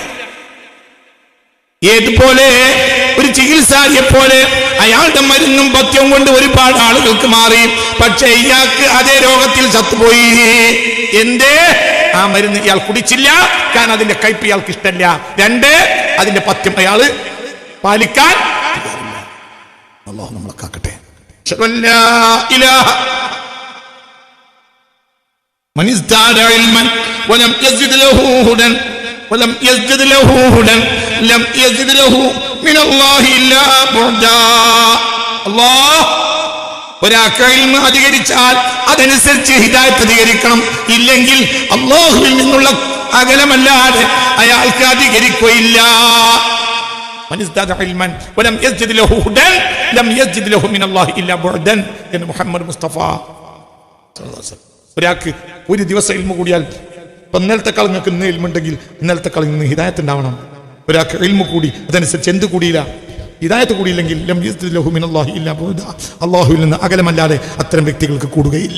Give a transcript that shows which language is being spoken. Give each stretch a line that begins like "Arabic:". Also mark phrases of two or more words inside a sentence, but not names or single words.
Malayalam: ഏതുപോലെ ഒരു ചികിത്സാരിയെ പോലെ അയാളുടെ മരുന്നും പഥ്യവും കൊണ്ട് ഒരുപാട് ആളുകൾക്ക് മാറി, പക്ഷെ ഇയാൾക്ക് അതേ രോഗത്തിൽ ചത്തുപോയി. എന്തേ? ആ മരുന്ന് ഇയാൾ കുടിച്ചില്ല, കാരണം അതിന്റെ കയ്പ് ഇയാൾക്ക് ഇഷ്ടമല്ല. 2, അതിന്റെ പഥ്യം അയാള് പാലിക്കാൻ. അല്ലാഹു നമ്മളെ കാക്കട്ടെ.
Arabic: من ازداد علما ولم يزد له هدى ولم يزد له هدى لم يزد له من الله إلا بعدا.
Malayalam: الله ഒരാൾക്ക് ഇൽമ അധികരിച്ചാൽ അതനുസരിച്ച് ഹിദായത്ത് അധികരിക്കണം. ഇല്ലെങ്കിൽ അല്ലാഹുവിൽ നിന്നുള്ള അകലമല്ലാതെ അയാൾക്ക് അധികരിക്കുകയില്ല.
Arabic: من ازداد علما ولم يزد له هدى لم يزد له من الله إلا بعدا എന്ന് മുഹമ്മദ് മുസ്തഫ صلى الله عليه وسلم.
Malayalam: ഒരാൾക്ക് ഒരു ദിവസം ഇൽമ കൂടിയാൽ ഇന്നലത്തെക്കാൾ നിങ്ങൾക്ക് ഇന്ന് ഇൽമുണ്ടെങ്കിൽ ഇന്നലത്തെക്കാൾ ഇന്ന് ഹിദായത്ത് ഉണ്ടാവണം. ഒരാൾക്ക് ഇൽമ കൂടി, അതനുസരിച്ച് എന്ത് കൂടിയില്ല? ഹിദായത്ത് കൂടിയില്ലെങ്കിൽ
Arabic: لم يزد له من الله إلا بعدا.
Malayalam: അല്ലാഹുവിൽ നിന്ന് അകലമല്ലാതെ അത്തരം വ്യക്തികൾക്ക് കൂടുകയില്ല.